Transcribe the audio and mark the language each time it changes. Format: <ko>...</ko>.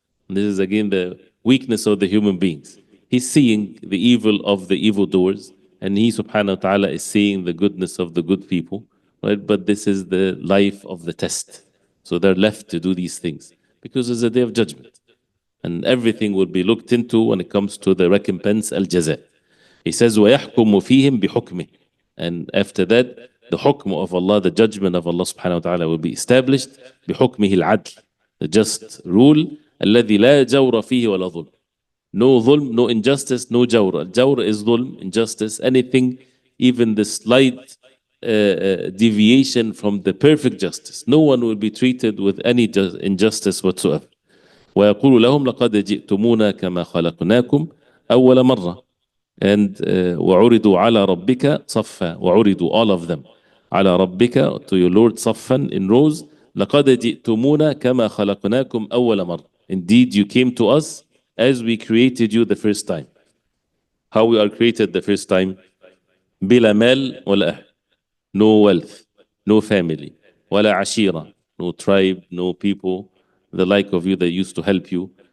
<en>And this is again the weakness of the human beings. He's seeing the evil of the evildoers, and he subhanahu wa ta'ala is seeing the goodness of the good people, right? But this is the life of the test. So they're left to do these things because it's a Day of Judgment. And everything will be looked into when it comes to the recompense, al-jaza. He says,</en> <ar>وَيَحْكُمُ فِيهِمْ بِحُكْمِهِ.</ar> <en>And after that, the hukm of Allah, the judgment of Allah subhanahu wa ta'ala will be established.</en> <ar>بِحُكْمِهِ الْعَدْلِ.</ar> <en>The just rule.</en> <ar>الَّذِي لَا جَوْرَ فِيهِ وَلَا ظُلْمٍ.</ar> <en>No dhulm, no injustice, no jawr. Jawr is dhulm, injustice, anything, even the slight deviation from the perfect justice. No one will be treated with any injustice whatsoever.</en> <ar>ويقول لهم لقد جئتمونا كما خلقناكم أول مرة. And وعرضوا على ربك صفا. وعرضوا,</ar> <en>all of them,</en> <ar>على ربك,</ar> <en>to your Lord,</en> <ar>صفا,</ar> <en>in rows.</en> <ar>لقد جئتمونا كما خلقناكم أول مرة.</ar> <en>Indeed you came to us as we created you the first time. How we are created the first time?</en> <ar>بلا مال ولا أهل.</ar> <en>No wealth, no family,</en> <ar>ولا عشيرة,</ar> <en>no tribe, no people, the like of you that used to help you.</en>